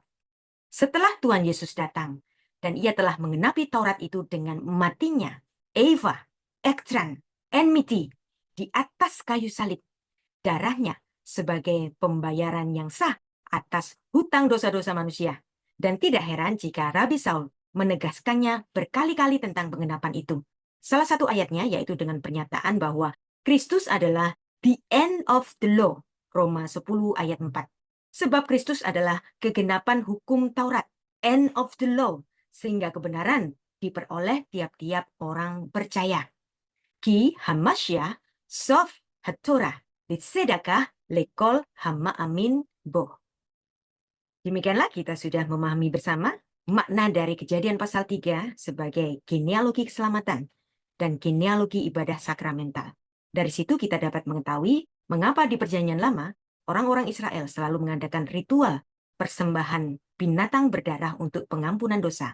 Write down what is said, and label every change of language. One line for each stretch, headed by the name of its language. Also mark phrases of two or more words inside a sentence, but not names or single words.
Indonesian: Setelah Tuhan Yesus datang, dan ia telah mengenapi Taurat itu dengan matinya, Eva, ekstran, enmity, di atas kayu salib, darahnya sebagai pembayaran yang sah atas hutang dosa-dosa manusia. Dan tidak heran jika Rabi Saul menegaskannya berkali-kali tentang pengenapan itu. Salah satu ayatnya yaitu dengan pernyataan bahwa Kristus adalah
English: the end of the law,
Indonesian: Roma 10 ayat 4. Sebab Kristus adalah kegenapan hukum Taurat,
English: end of the law,
Indonesian: sehingga kebenaran diperoleh tiap-tiap orang percaya.
Hebrew: כי המשיח סוף התורה לצדקה לכל המאמין בו.
Indonesian: Demikianlah kita sudah memahami bersama makna dari Kejadian pasal 3 sebagai genealogi keselamatan dan genealogi ibadah sakramental. Dari situ kita dapat mengetahui mengapa di Perjanjian Lama orang-orang Israel selalu mengadakan ritual persembahan binatang berdarah untuk pengampunan dosa.